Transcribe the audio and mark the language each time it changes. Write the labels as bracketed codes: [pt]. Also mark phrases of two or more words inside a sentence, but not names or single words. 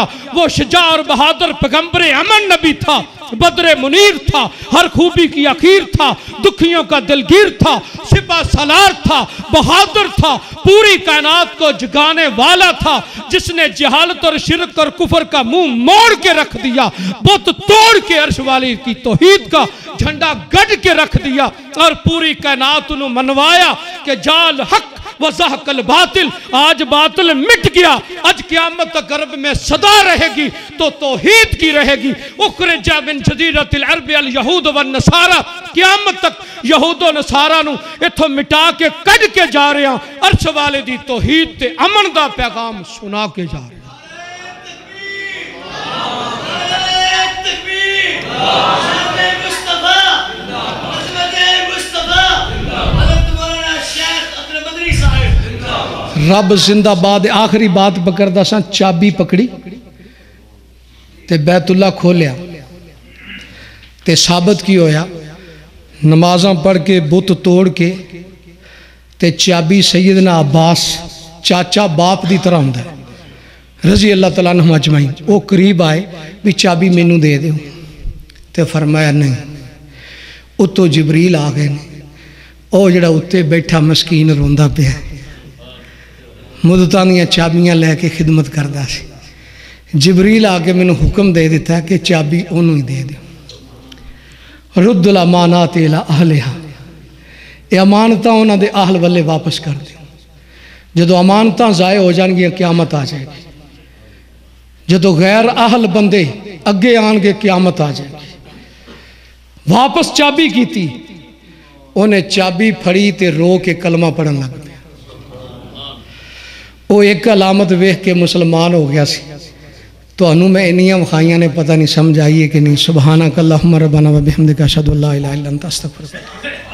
[ur] وہ شجاع اور بہادر پیغمبر امن نبی تھا، بدر منیر تھا، ہر خوبی کی اخیر تھا، دکھیوں کا دلگیر تھا، سپہ سالار تھا، بہادر تھا، پوری کائنات کو جگانے والا تھا، جس نے جہالت اور شرک اور کفر کا منہ موڑ کے رکھ دیا، بت توڑ کے عرش والی کی توحید کا جھنڈا گڑ کے رکھ دیا، اور پوری کائنات انہوں منوایا کہ [ar] جال حق و زحق الباطل۔ [ur] آج باطل مٹ گیا، آج قیامت تک عرب میں صدا رہے گی تو توحید کی رہے گی۔ [ar] اخرج من جزیرۃ العرب الیہود والنصارى، [pa] قیامت تک یہود و نصارہ نو اتھو مٹا کے کڈ کے جا رہے ہیں، عرش والے دی توحید تے امن دا پیغام سنا کے جا رہے ہیں۔ رب زندہ باد۔ آخری بات پکڑدا سا، چابی پکڑی تے بیت اللہ کھولیا تے ثابت کی ہویا، نمازاں پڑھ کے بت توڑ کے تے چابی سیدنا عباس چاچا باپ دی طرح ہوندا ہے [ar] رضی اللہ تعالیٰ عنہ اجمعین۔ [pa] وہ قریب آئے بھی چابی مینوں دے دیو، تے فرمایا نہیں۔ اتو جبریل آ گئے، او جڑا اتے بیٹھا مسکین روندا پیا مدتاں دیاں چابیاں لے کے خدمت کردا سی۔ جبریل آ کے مینوں حکم دے دیتا ہے کہ چابی انہوں ہی دے دیو۔ [ar] رد الامانات الی اہلہا، [pa] اے امانتاں انہاں دے اہل والے واپس کر دیو۔ جدو امانتاں ضائع ہو جان گیا قیامت آ جائے گی، جدو غیر اہل بندے اگے آن گے قیامت آ جائے گی۔ واپس چابی کی تھی، انہیں چابی پھڑی تے رو کے کلمہ پڑھن لگ پیا۔ وہ ایک علامت ویکھ کے مسلمان ہو گیا سی۔ تو انہوں میں انیاں وخائیاں نے پتہ نہیں سمجھ آئیے کہ نہیں۔ [ar] سبحانک اللہم ربنا و بحمدک اشہد ان لا الہ الا انت استغفرک۔